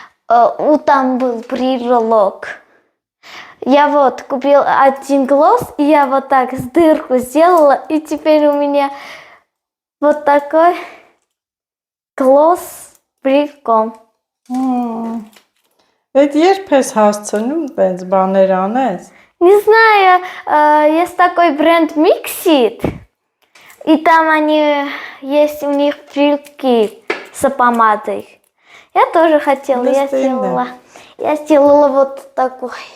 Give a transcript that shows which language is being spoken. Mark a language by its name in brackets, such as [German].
[Russian] Да. Там был брелок. Я вот купила один глосс, и я вот так с дырку сделала, и теперь у меня вот такой глосс с брелком. [Armenian] Այդ երբ ես հասցնում տենց բաներ անես։ [Russian] Не знаю, есть такой бренд Mixit. И там они есть, у них брюки с помадой. Я тоже хотела, я сделала вот такой.